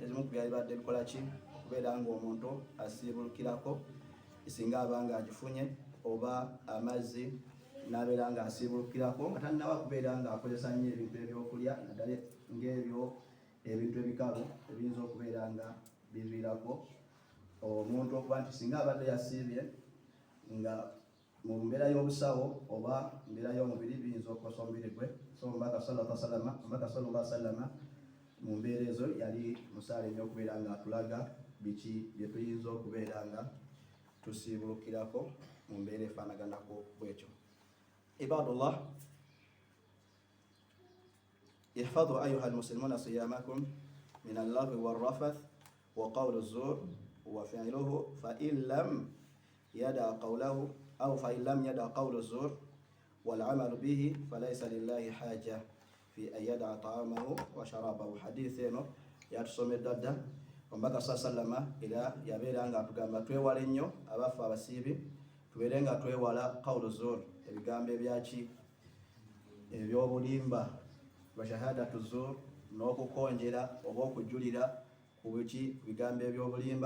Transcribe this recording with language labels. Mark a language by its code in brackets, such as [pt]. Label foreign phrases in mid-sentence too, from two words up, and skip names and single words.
[lg] ku byalibadde bikola ki okubeera nga omuntu asiibulukirako singa abanga agifunye oba amazzi n'abeera nga asiibulukirako nga tannaba kubeera nga akozesa nnyo ebintu ebyokulya naddala ng'ebyo ebintu ebikalu ebiyinza okubeera nga biviirako omuntu okuba nti singa abadde yasiibye nga mu mbeera y'obusawo oba mbeera y'omubiri biyinza okukosa omubiri gwe. So omubaka [ar] صلى الله عليه وسلم [lg] mu mbeera ezo yali musaale nnyo okubeera nga atulaga biki bye tuyinza okubeera nga tusiibulukirako mu mbeera efaanaganako bwekyo. [ar] عباد الله احفظوا أيها المسلمون صيامكم من اللغو والرفث وقول الزور وفعله فإن لم يدع قوله أو فإن لم يدع قول الزور والعمل به فليس لله حاجة في أن يدع طعامه وشرابه. [lg] Hadith eno yatusomedwa dda omubaka sallama era yabeera nga atugamba twewale nnyo abaffe abasiibi tubeere nga twewala [ar] قول الزور, [lg] ebigambo ebyaki ebyobulimba [ar] وشهادة الزور, [lg] n'okukonjera oba okujulira ku biki bigambo ebyobulimba.